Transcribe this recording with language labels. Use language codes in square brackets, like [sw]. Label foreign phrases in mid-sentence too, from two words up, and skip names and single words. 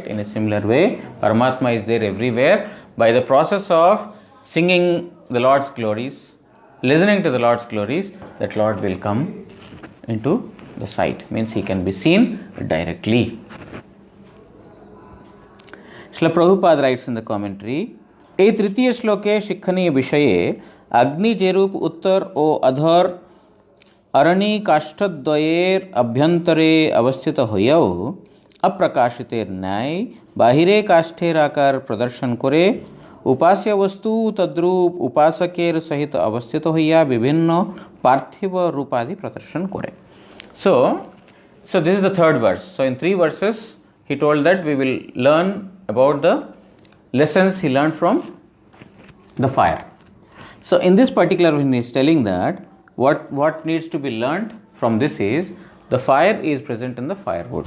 [en] In a similar way, Paramatma is there everywhere. By the process of singing the Lord's glories, listening to the Lord's glories, that Lord will come into the sight. Means he can be seen directly. Srila Prabhupada writes in the commentary, [bn] এ তৃতীয় শ্লোকে শিক্ষণীয় বিষয়ে অগ্নি যেরূপ উত্তর ও অধর অরণি কাষ্ঠদ্বয়ের অভ্যন্তরে অবস্থিত হইয়াও অপ্রকাশিতের ন্যায় বাহিরে কাষ্ঠের আকার প্রদর্শন করে উপাস্য বস্তু তদ্রূপ উপাসকের সহিত অবস্থিত হইয়া বিভিন্ন পার্থিব রূপাদি প্রদর্শন করে. [en] So this is the third verse. So in 3 verses, he told that we will learn about the lessons he learned from the fire. So in this particular one, he is telling that what needs to be learned from this is the fire is present in the firewood.